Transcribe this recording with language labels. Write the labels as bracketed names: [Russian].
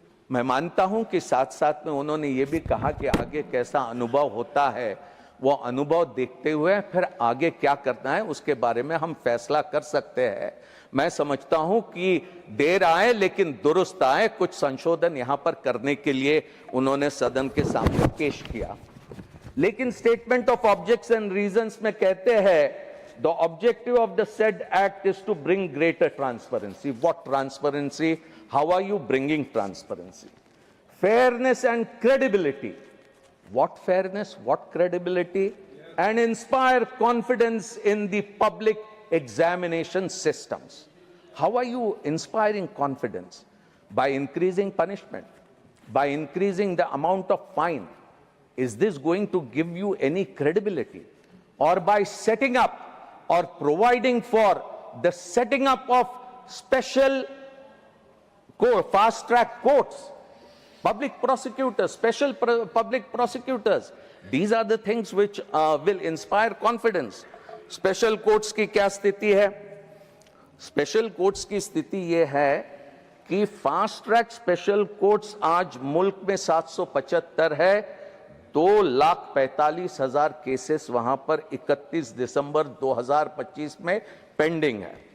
[Hindi] मैं मानता हूं कि साथ साथ में उन्होंने ये भी कहा कि आगे कैसा अनुभव होता है, वो अनुभव देखते हुए फिर आगे क्या करना है उसके बारे में हम फैसला कर सकते हैं। मैं समझता हूं कि देर आए लेकिन दुरुस्त आए, कुछ संशोधन यहां पर करने के लिए उन्होंने सदन के सामने पेश किया। लेकिन [English] statement of objects and reasons [Hindi] में कहते हैं [English] the objective of the said act is to bring greater transparency. What transparency? How are you bringing transparency? Fairness and credibility. What fairness? What credibility? And inspire confidence in the public examination systems. How are you inspiring confidence? By increasing punishment, by increasing the amount of fine. Is this going to give you any credibility? Or by setting up or providing for the setting up of special fast-track courts, public prosecutors, special public prosecutors. These are the things which will inspire confidence. [Hindi] Special courts की क्या स्थिति है? Special courts की स्थिति यह है कि fast track special courts आज मुल्क में 775 है। 2,45,000 केसेस वहां पर 31 दिसंबर 2025 में पेंडिंग है।